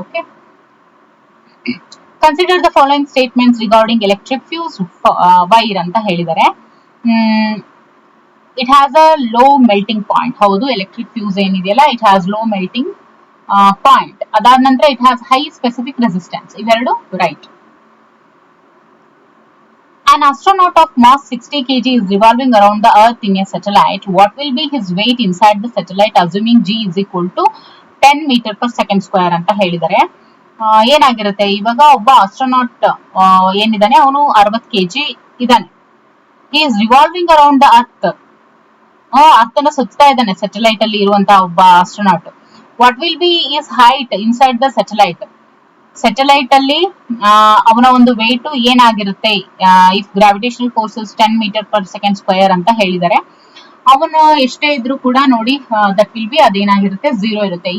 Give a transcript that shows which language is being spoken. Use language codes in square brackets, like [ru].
[en] okay, consider the following statements regarding electric fuse wire [kn] ಅಂತ ಹೇಳಿದ್ದಾರೆ. [en] It has a low melting point. [kn] ಹೌದು, electric fuse ಏನಿದೆಯಲ್ಲ, [en] It has low melting point. [kn] ಅದಾದ ನಂತರ [en] It has high specific resistance. [kn] ಇವೆರಡು right. [en] An astronaut of mass 60 kg is revolving around the Earth in a satellite. What will be his weight inside the satellite assuming g is equal to 10 meter per second square [kn] ಅಂತ ಹೇಳಿದ್ದಾರೆ. ಏನಾಗಿರುತ್ತೆ, ಇವಾಗ ಒಬ್ಬ astronaut ಏನಿದ್ದಾನೆ ಅವನು 60 kg ಇದ್ದಾನೆ. [en] he is revolving around the Earth. [kn] Earth ಅನ್ನ ಸುತ್ತಾ ಇದ್ದಾನೆ ಸ್ಯಾಟಲೈಟ್ ಅಲ್ಲಿ ಇರುವಂತಹ ಒಬ್ಬ astronaut. [en] What will be his height inside the satellite? [kn] Satellite ಅಲ್ಲಿ ಅವನ ಒಂದು ವೇಟ್ ಏನಾಗಿರುತ್ತೆ, [en] if gravitational forces 10 metre per second square [kn] ಅಂತ ಹೇಳಿದರೆ, ಅವನು ಎಷ್ಟೇ ಇದ್ರೂ ಕೂಡ ನೋಡಿ ದಟ್ ವಿಲ್ ಬಿ ಅದೇನಾಗಿರುತ್ತೆ, 0 ಇರುತ್ತೆ.